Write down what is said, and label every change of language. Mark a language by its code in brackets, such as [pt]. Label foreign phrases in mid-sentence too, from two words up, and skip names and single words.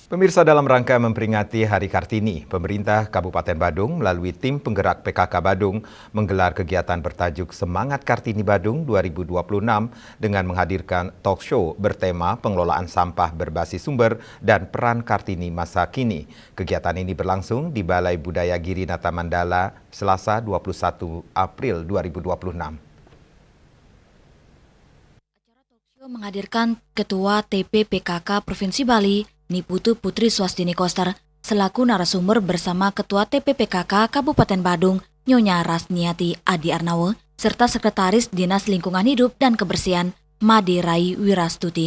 [id] Pemirsa, dalam rangka memperingati Hari Kartini, pemerintah Kabupaten Badung melalui tim penggerak PKK Badung menggelar kegiatan bertajuk Semangat Kartini Badung 2026 dengan menghadirkan [en] talk show [id] bertema pengelolaan sampah berbasis sumber dan peran Kartini masa kini. Kegiatan ini berlangsung di Balai Budaya Girinata Mandala, Selasa 21 April 2026. Acara [en] talk show [id] menghadirkan Ketua TPPKK Provinsi Bali, Niputu Putri Swastini Koster, selaku narasumber bersama Ketua TPPKK Kabupaten Badung, Nyonya Rasniati Adi Arnawo, serta Sekretaris Dinas Lingkungan Hidup dan Kebersihan, Made Rai Wirastuti.